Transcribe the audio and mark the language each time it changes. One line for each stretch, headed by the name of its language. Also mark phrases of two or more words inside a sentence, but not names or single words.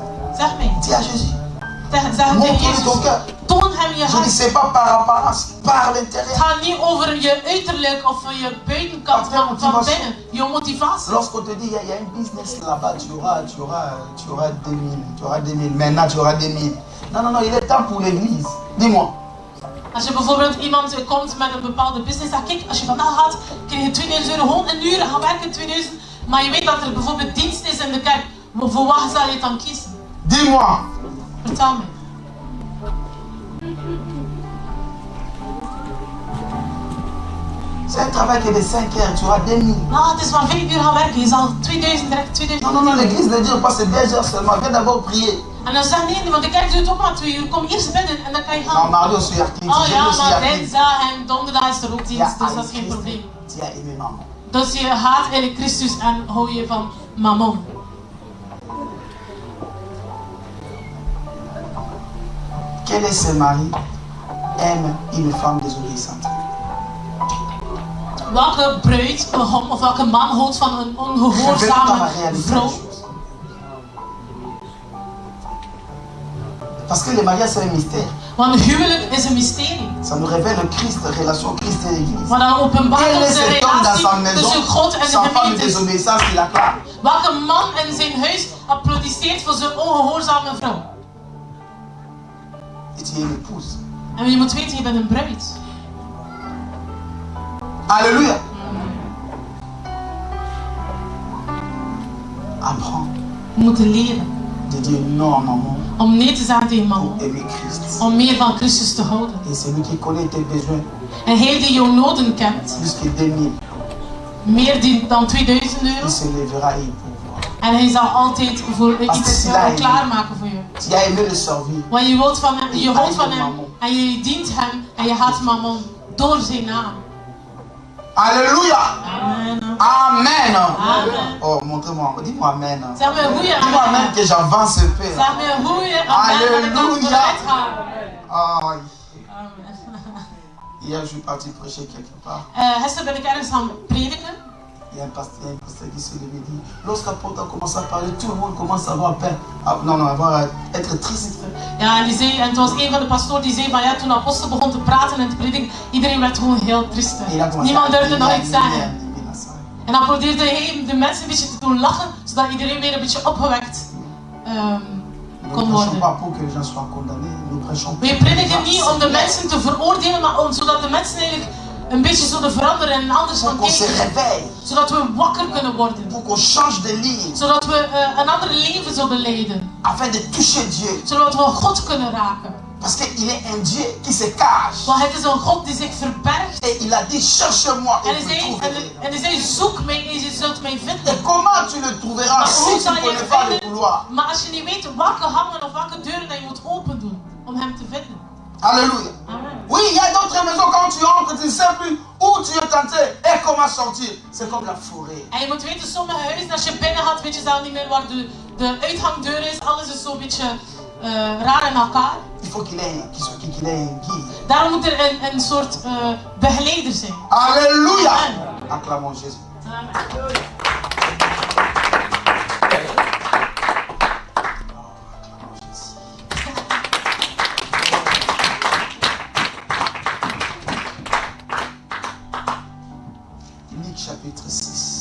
Dutch: Zeg mij.
French: Dis à Jésus.
Dutch: Zeg het tegen
French: Montre ton
Dutch: Jezus.
French: cœur.
Dutch: Toon hem je
French: Je ne
Dutch: hart.
French: sais pas par apparence, par
Dutch: Het
French: l'intérieur.
Dutch: gaat niet over je uiterlijk of je buitenkant van binnen. Je motivatie.
French: Lorsqu'on te dit il y a un business là-bas, tu auras 2000. Maintenant tu auras 2000. Non, il est temps pour l'église. Dis-moi.
Dutch: Als je bijvoorbeeld iemand komt met een bepaalde business, dan kijk, als je vandaag gaat, krijg je 2000 euro, gewoon een uur gaan werken 2000. Maar je weet dat er bijvoorbeeld dienst is in de kerk. Voor wat zal je dan kiezen?
French: Dis-moi.
Dutch: Vertel me.
French: C'est un travail qui est de 5 heures, tu auras 2000.
Dutch: Nou, het is maar 5 uur gaan werken, je zal 2000 direct 2000.
French: Non, l'église ne dit pas c'est 2 heures seulement. Viens d'abord prier.
Dutch: En dan zeg nee, want de kerk doet ook maar 2 uur. Kom eerst binnen en dan kan je
French: Non,
Dutch: gaan.
French: Mario aussi actif.
Dutch: Oh ja, maar
French: actif.
Dutch: dinsdag en donderdag is er ook
French: Tu
Dutch: dienst,
French: as
Dutch: dus dat is geen probleem.
French: Tu as aimé maman.
Dutch: Dus je haat eigenlijk Christus en hou je van mammon.
French: Quel est ce mari aime une femme désobéissante?
Dutch: Welke bruid of welke man houdt van een
French: Je vais dans la
Dutch: ongehoorzame
French: réalité des
Dutch: vrouw?
French: choses. Parce que le mariage c'est un mystère.
Dutch: Want een huwelijk is een mysterie.
French: Ça nous révèle le Christ, la relation Christ et l'Église.
Dutch: Maar dan openbaart
French: Quel est
Dutch: onze
French: cet homme dans sa
Dutch: relatie
French: maison
Dutch: tussen God en de
French: sans femme de
Dutch: gemeente.
French: désobéissance qu'il acclame?
Dutch: Welke man in zijn huis applaudisseert voor zijn ongehoorzame vrouw?
French: Et tu es une épouse.
Dutch: En je moet weten, je bent een bruid.
French: Alléluia. Apprends
Dutch: We moeten leren
French: de dire non à maman
Dutch: om nee te zeggen tegen
French: pour
Dutch: mammon.
French: aimer Christ.
Dutch: Om meer van Christus te houden.
French: Et celui qui connaît tes besoins
Dutch: En hij die jouw noden kent,
French: plus que 2000,
Dutch: meer dan 2000
French: il
Dutch: euro.
French: se lèvera et il pourra.
Dutch: En hij zal altijd voor Als iets het lijkt. klaarmaken voor je.
French: Tu as aimé le servir.
Dutch: Want je houdt van hem, je houdt van hem en je dient hem en je haat mammon door zijn naam.
French: Alléluia. Amen. Amen. Amen. Oh, montre-moi. Dis-moi Amen.
Dutch: Zeg me hoe je
French: Dis-moi Amen
Dutch: amen.
French: que j'avance un peu.
Dutch: Zeg me hoe je amen dat ik dan
French: Alléluia.
Dutch: vooruit ga.
French: Ah, Amen. hier, je suis parti prêcher quelque part.
Dutch: Gisteren ben ik ergens gaan prediken.
French: Il y a un pasteur qui se levait et dit, lorsqu'apôtre a commencé à parler, tout le monde commence à avoir peur. Être triste.
Dutch: Ja, en die zei, en het was een van de pastoren die zei van ja, toen de apostel begon te praten en te prediken, iedereen werd gewoon heel triestig.
French: Et il a commencé
Dutch: Niemand durfde nog iets zeggen.
French: animer la salle.
Dutch: En dan probeerde hij de mensen een beetje te doen lachen, zodat iedereen weer een beetje opgewekt
French: Nous
Dutch: kon
French: ne prêchons
Dutch: worden.
French: pas pour que les gens soient condamnés. Nous prêchons pour
Dutch: We
French: que les
Dutch: prediken
French: gens
Dutch: niet om de
French: s'élèvent,
Dutch: mensen te veroordelen, maar zodat de mensen eigenlijk een beetje zullen veranderen en anders
French: pour
Dutch: gaan
French: qu'on se
Dutch: kijken.
French: réveille,
Dutch: Zodat we wakker kunnen worden.
French: pour qu'on change de ligne,
Dutch: Zodat we een ander leven zullen leiden.
French: afin de toucher Dieu.
Dutch: Zodat we God kunnen raken.
French: Parce qu'il est un Dieu qui se cache.
Dutch: Want het is een God die zich verbergt.
French: Et il a dit, cherche-moi
Dutch: En
French: et vous
Dutch: hij zei,
French: trouverez.
Dutch: en hij zei zoek mij en je zult mij vinden.
French: Et comment tu le trouveras
Dutch: Maar
French: si
Dutch: hoe
French: tu
Dutch: zal
French: ne
Dutch: je
French: connais
Dutch: het
French: pas le
Dutch: vinden?
French: couloir?
Dutch: Maar als je niet weet welke hangen of welke deuren dat je moet open doen om hem te vinden.
French: Alléluia. Amen. Oui, il y a d'autres maisons quand tu entres, tu ne sais plus où tu es tenté et comment sortir. C'est comme la forêt.
Dutch: En je moet weten, sommige huizen, als je binnen gaat, weet je zelf niet meer waar de uitgangdeur is. Alles is zo'n beetje raar in elkaar.
French: Il faut qu'il ait un guide.
Dutch: Daarom moet er een soort begeleider zijn.
French: Alléluia. Amen. Acclamons Jésus. Amen. Acclamons Jésus. Luc chapitre 6.